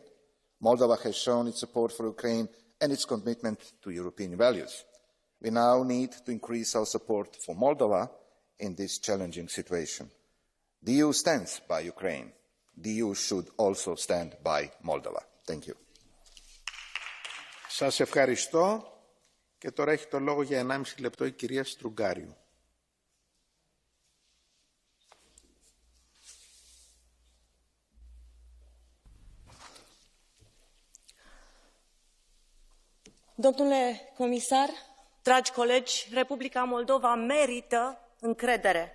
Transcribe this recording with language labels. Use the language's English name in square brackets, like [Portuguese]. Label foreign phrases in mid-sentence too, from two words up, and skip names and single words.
[English] Moldova has shown its support for Ukraine and its commitment to European values. We now need to increase our support for Moldova in this challenging situation. The EU stands by Ukraine. The EU should also stand by Moldova. Thank you. [Greek] Σας ευχαριστώ. Και τώρα έχει το λόγο για 1,5 λεπτό η κυρία Στρουγκάριου. [Romanian] Domnule comisar, dragi colegi, Republica Moldova merită încredere.